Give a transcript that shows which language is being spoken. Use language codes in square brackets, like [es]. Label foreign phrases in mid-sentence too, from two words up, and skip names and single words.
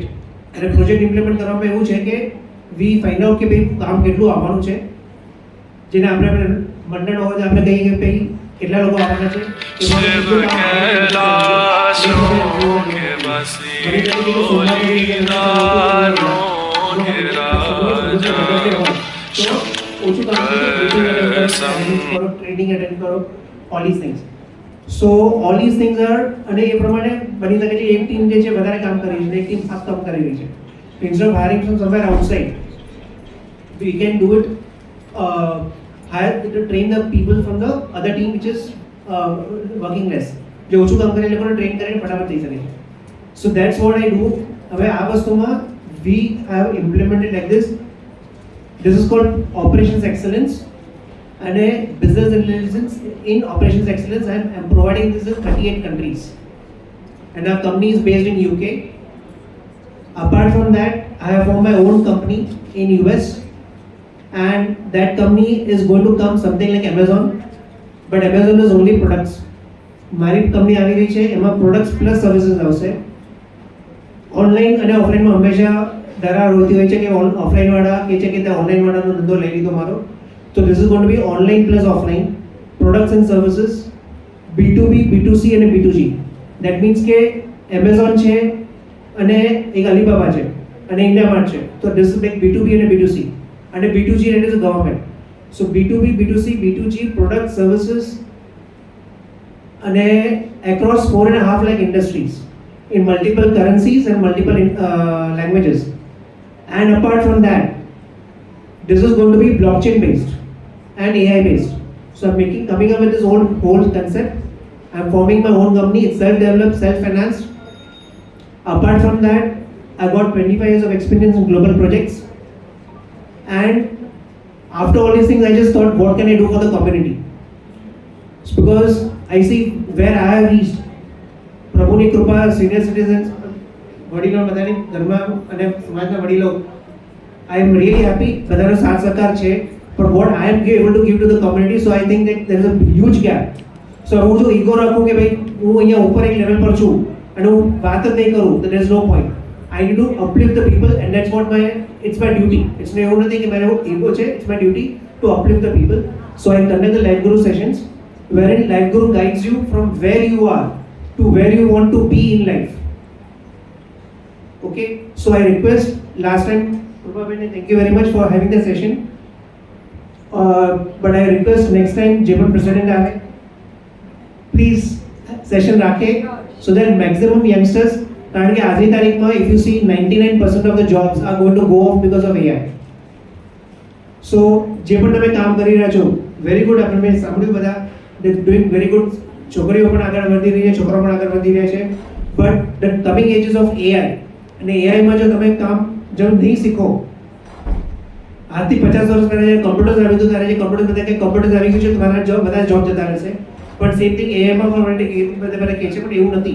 [gu] અને [en] project implement [gu] કરવામાં એવું છે કે [en] we find out [gu] કે ભાઈ કામ કેટલું આવવાનું છે, જેને આપણે મંડળ હોય તો આપણે કહીએ કે ભાઈ કેટલા લોકો આવવાના છે, [en] training attend [gu] કરો, [en] all these things. so all these things are, [gu] અને એ પ્રમાણે બની શકે છે એક ટીમ જે છે વધારે કામ કરી રહી છે, એક ટીમ ફાસ્ટ કામ કરી રહી છે. [en] instead of hiring from somewhere outside we can do it hire to train the people from the other team which is working less. [gu] જે ઓછું કામ કરે એ લોકોને ટ્રેન કરીને ફટાફટ થઈ શકે છે. [en] so that's what I do. [gu] હવે આ વસ્તુમાં [en] we have implemented like this. this is called operations excellence અને business intelligence in operations excellence. I am providing this in 38 countries and our company is based in UK. Apart from that, I have formed my own company in US. And that company is going to come something like Amazon, but Amazon is only products. [gu] મારી કંપની આવી રહી છે, એમાં [en] products plus services [gu] આવશે. ઓનલાઈન અને ઓફલાઈનમાં હંમેશા ધરાર હોતી હોય છે કે ઓફલાઈન વાળા કે છે કે તે ઓનલાઈન વાળાનો ધંધો લઈ લીધો મારો. [en] તો this is going to be online plus offline products and services, B2B, B2C અને B2G. that means [gu] કે એમેઝોન છે અને એક અલીબાબા છે અને ઇન્ડિયા માર્ટ છે. [en] તો this is like B2B અને B2C અને B2G એટલે is government. સો B2B, B2C, B2G product services અને across 4.5 lakh industries in multiple currencies and multiple languages. And apart from that, this is going to be blockchain based and AI based. So I'm coming up with this whole concept. I'm forming my own company. It's self-developed, self-financed. Apart from that, I got 25 years of experience in global projects. And after all these things, I just thought, what can I do for the community? It's because I see where I have reached. [gu] પ્રભુની કૃપા, [en] senior citizens, [gu] વડીલો, બધાની ઘરમાં અને સમાજના વડીલો, [en] I am really happy. [gu] બધાનો સાથ સહકાર છે. [en] પણ what I am able to give to the community, so I think that there is a huge gap. [gu] સો હું જો ઈગો રાખું કે ભાઈ હું અહીંયા ઉપર એક લેવલ પર છું અને હું વાત જ નહીં કરું, તો [en] there is no point. I need to uplift the people and that's what it's my duty. ઇટ્સ [gu] એવું નથી કે મારો ઈગો છે, [en] it's my duty to uplift the people. so I conduct the Life Guru sessions wherein Life Guru guides you from where you are to where you want to be in life. Okay, so I request, last time Prabha, thank you very much for having the session, but I request next time Japan president આવે, please session રાખે so that maximum youngsters, [gu] કારણ કે આજની તારીખમાં [en] if you see 99% of the jobs are going to go off because of AI. [gu] So જે પણ તમે કામ કરી રહ્યા છો, [en] very good. [gu] આપણે મેં સાંભળ્યું બધા [en] doing very good. [gu] છોકરીઓ પણ આગળ વધી રહી છે, છોકરાઓ પણ આગળ વધી રહ્યા છે. [en] but the coming ages of [gu] AI અને એઆઈમાં જો તમે કામ જો નહીં શીખો, આજથી 50 વર્ષ પહેલા જ્યારે કમ્પ્યુટર્સ આવ્યું હતું ત્યારે જે કમ્પ્યુટર બધા કે કમ્પ્યુટર્સ આવી ગયું છે તમારા જોબ બધા જોબ જતા રહેશે. પણ [en] same thing [gu] એઆઈમાં પણ બધા કહે છે, પણ એવું નથી.